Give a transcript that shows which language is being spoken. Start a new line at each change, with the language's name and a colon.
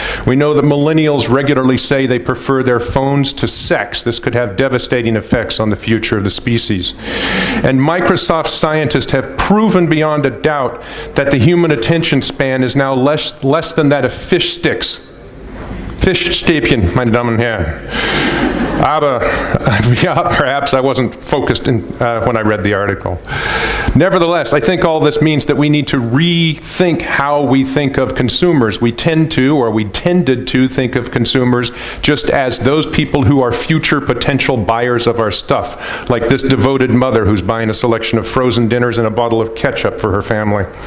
English: We know that millennials regularly say they prefer their phones to sex. This could have devastating effects on the future of the species. And Microsoft scientists have proven beyond a doubt that the human attention span is now less than that of fish sticks.
German: Fischstäbchen, meine Damen und Herren.
English: Aber, yeah, perhaps I wasn't focused when I read the article. Nevertheless, I think all this means that we need to rethink how we think of consumers. We tended to think of consumers just as those people who are future potential buyers of our stuff, like this devoted mother who's buying a selection of frozen dinners and a bottle of ketchup for her family.